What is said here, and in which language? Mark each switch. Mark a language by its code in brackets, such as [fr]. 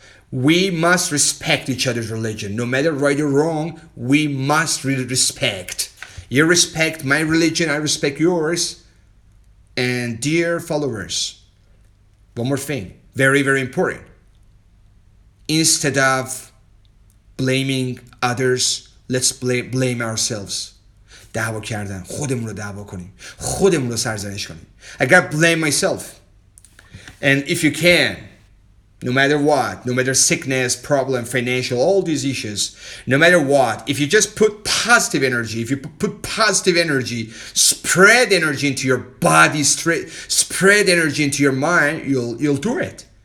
[en] We must respect each other's religion. No matter right or wrong, we must really respect. You respect my religion, I respect yours. And dear followers, one more thing, very, very important. Instead of blaming others, let's blame ourselves. [fa] دعوا کردن خودمون رو دعوا کنیم. خودمون رو سرزنش کنیم. [en] I gotta blame myself. And if you can, no matter what, no matter sickness, problem, financial, all these issues, no matter what, if you just put positive energy, if you put positive energy, spread energy into your body, spread energy into your mind, you'll do it.